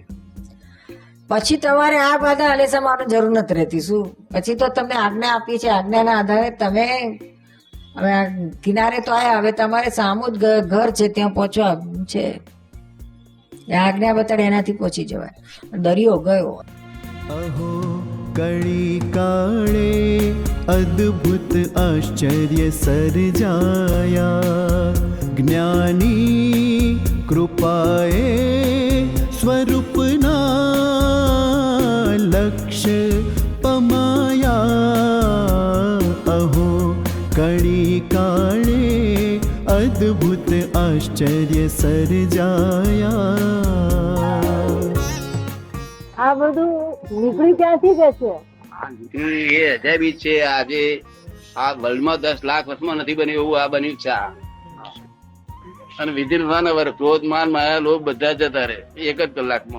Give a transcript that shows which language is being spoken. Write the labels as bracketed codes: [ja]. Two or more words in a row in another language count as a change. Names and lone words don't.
[gu] પછી તમારે આ બધા હલેસા મારવાની જરૂર નથી રહેતી. શું પછી તો તમને આજ્ઞા આપી છે, આજ્ઞાના આધારે તમે હવે આ કિનારે તો આયા, હવે તમારે સામું જ ઘર છે, ત્યાં પહોંચવા છે. એ આજ્ઞા બતાડે એનાથી પહોંચી જવાય. દરિયો ગયો. અહો કણિકાળે અદ્ભુત આશ્ચર્ય સર્જાયા જ્ઞાની કૃપાએ સ્વરૂપના લક્ષ્ય પમાયા અહો કણિકાળે અદ્ભુત આશ્ચર્ય સર્જાયા આ બધું નીકળી ક્યાંથી કે છે? એ અજાયબી છે. આજે આ વર્લ્ડમાં 10 લાખ વર્ષમાં નથી બન્યું એવું આ બન્યું છે. અને [en] within 1 hour [gu] ક્રોધ માન માયા લોભ બધા જતા રહે એક જ કલાકમાં.